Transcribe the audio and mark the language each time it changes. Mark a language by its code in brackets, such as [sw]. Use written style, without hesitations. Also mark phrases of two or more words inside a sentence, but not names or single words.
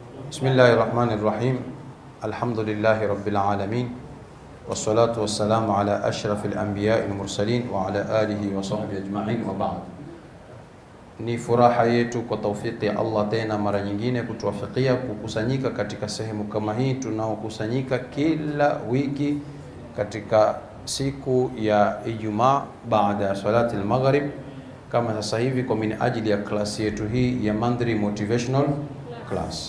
[ar] بسم الله الرحمن الرحيم. الحمد لله رب العالمين. والصلاة والسلام على أشرف الأنبياء المرسلين وعلى آله وصحبه أجمعين وبعد. [sw] Ni furaha yetu kwa taufiki ya Allah tena mara nyingine kutuwafikia kukusanyika katika sehemu kama hii tunaokusanyika kila wiki katika siku ya Ijumaa baada ya [ar] صلاة المغرب, [sw] kama sasa hivi kwa ajili ya klasi yetu hii ya Mandri Motivational Class.